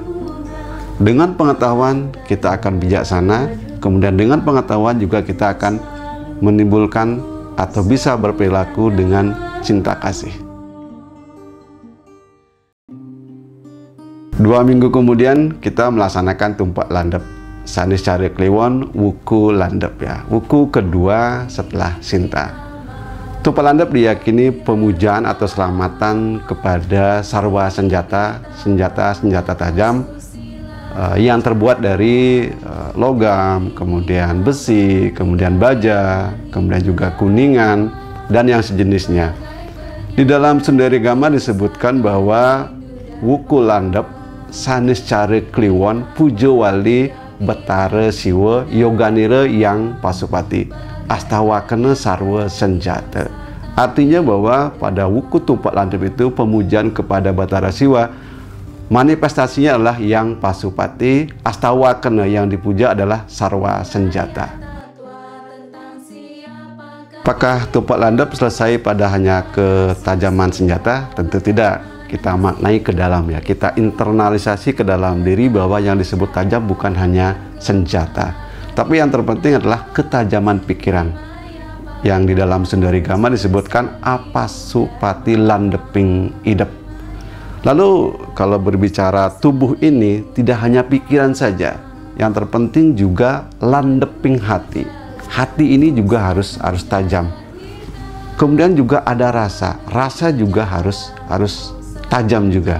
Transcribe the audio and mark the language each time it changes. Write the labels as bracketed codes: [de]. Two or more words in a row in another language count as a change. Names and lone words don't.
[id] Dengan pengetahuan kita akan bijaksana, kemudian dengan pengetahuan juga kita akan menimbulkan atau bisa berperilaku dengan cinta kasih. 2 minggu kemudian kita melaksanakan tumpak landep Sanis Cari Kliwon Wuku Landep ya, wuku kedua setelah Sinta. Tumpak landep diyakini pemujaan atau selamatan kepada sarwa senjata tajam yang terbuat dari logam, kemudian besi, kemudian baja, kemudian juga kuningan, dan yang sejenisnya. Di dalam Sundari Gama disebutkan bahwa Wuku Landep Sanis Cari Kliwon [kaw] Pujo Wali Betara Siwa Yoganira yang Pasupati Astawakena Sarwa Senjata. [id] Artinya bahwa pada Wuku Tumpak Landep itu pemujaan kepada Betara Siwa, manifestasinya adalah yang Pasupati, Astawakena yang dipuja adalah sarwa senjata. Apakah tumpak landep selesai pada hanya ketajaman senjata? Tentu tidak. Kita maknai ke dalam ya, kita internalisasi ke dalam diri bahwa yang disebut tajam bukan hanya senjata, tapi yang terpenting adalah ketajaman pikiran. Yang di dalam Sundari Gama disebutkan [kaw] Apasupati landeping idep. [id] Lalu kalau berbicara tubuh ini tidak hanya pikiran saja, yang terpenting juga [kaw] landeping hati. [id] Hati ini juga harus tajam. Kemudian juga ada rasa juga harus tajam juga.